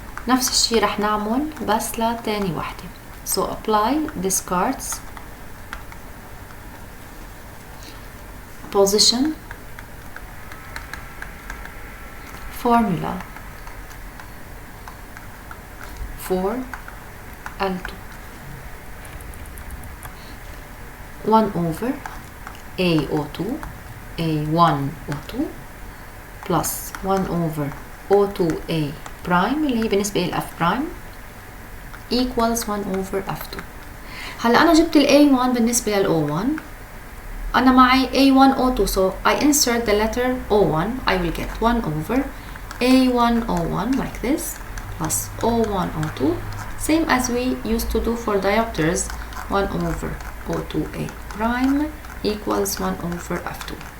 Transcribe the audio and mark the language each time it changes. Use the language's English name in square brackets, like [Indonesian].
[Arabic] نفس الشي رح نعمل بس لتاني وحدة. [English] so apply discards position formula for L2 1 over AO2 A1O2 plus 1 over O2A prime [Arabic] اللي هي بالنسبة لل [English] F prime equals 1 over F2. [Arabic] هلا أنا جبت ال A1 بالنسبة لل O1. أنا معي [English] A1O2 so I insert the letter O1. I will get 1 over A1O1 like this plus O1O2 same as we used to do for diopters 1 over O2A prime equals 1 over F2.